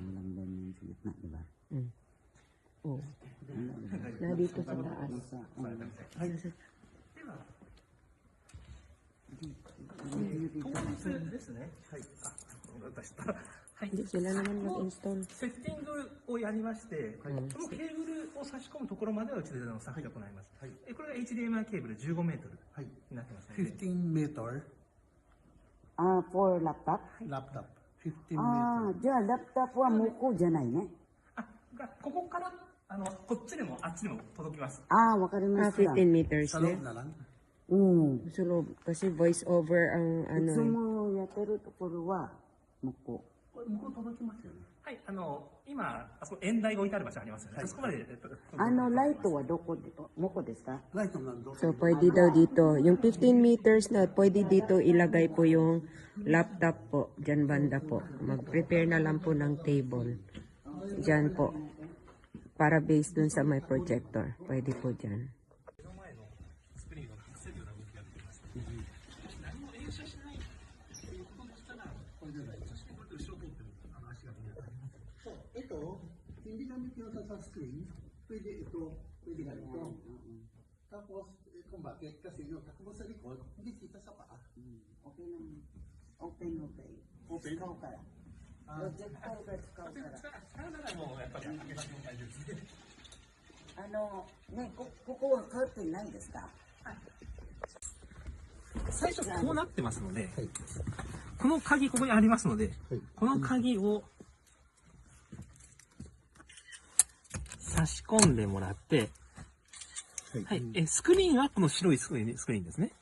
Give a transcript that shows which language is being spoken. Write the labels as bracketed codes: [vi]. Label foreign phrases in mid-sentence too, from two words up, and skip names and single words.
[tl] Walang doon yung sa gitna, di ba? Oh. Na dito sa taas. Ay, nasa... Hindi sila naman mag-install. [ja] セッティングをやりまして、このケーブルを差し込むところまではうちでのスタッフで行います。これが HDMI ケーブル15メートルになってますので。 [en] 15 meter for laptop? laptop. 15 meter. [ja] じゃあ、ラプトップは向こうじゃないね。ここからこっちでもあっちでも届きます。わかりました。 15 meters [tl] Sa na. loob na lang. Sa loob. Kasi [en] voice over [tl] ang [ja] いつ [tl] ano. [ja] もやってるところは向こう。これ向こう届きますよね。はい、今、あそこ演台が置いてある場所ありますよね。そこまで、ライトはどこですか？ライトなんど [tl] So, pwede daw dito. Yung 15 meters na, pwede dito ilagay po yung laptop po. Diyan banda po. Mag-prepare na lang po ng table. Diyan po. Para based dun sa may projector. Pwede po dyan. 'Ito, hindi gamit yung sa screen, pwede ito, pwede ganito. Tapos, kung bakit? Kasi yung takbo sa likod, hindi kita sa paa. Okay lang. Open. Open? Ikaw ka. Projector ka ikaw ka. [ja] もうやっぱり開けなくても大丈夫ですね。ね、ここはカーテンないですか？最初こうなってますので、この鍵ここにありますので、この鍵を差し込んでもらって、はい、スクリーンはこの白いスクリーンですね。